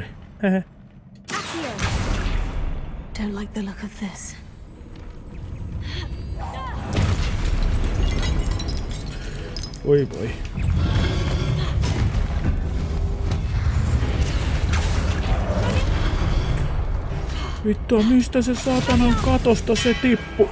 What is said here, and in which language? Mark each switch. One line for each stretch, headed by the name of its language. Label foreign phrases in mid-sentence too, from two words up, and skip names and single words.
English: Hehe. Don't like the look of this.
Finnish: Oi voi. Vittu, mistä se saatanan katosta se tippu?